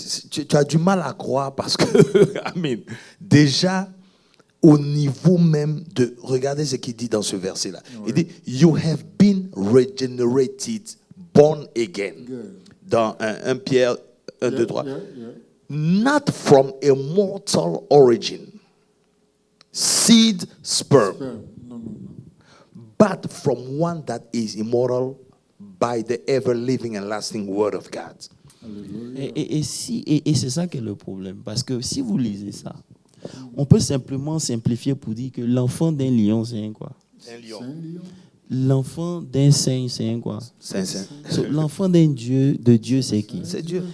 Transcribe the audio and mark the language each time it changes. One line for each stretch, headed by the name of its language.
French: Tu as du mal à croire parce que, amen, déjà, au niveau même de... Regardez ce qu'il dit dans ce verset-là. Il dit,
English: you have been regenerated, born again.
French: Dans 1 Pierre 1, 2, 3.
English: Not from a mortal origin, seed, sperm, but from one that is immortal by the ever-living and lasting word of God.
French: Et c'est ça qui est le problème. Parce que si vous lisez ça, on peut simplement simplifier pour dire que l'enfant d'un lion, c'est un quoi? Un lion. L'enfant d'un saint, c'est un quoi? Saint. L'enfant d'un Dieu, c'est qui? C'est Dieu.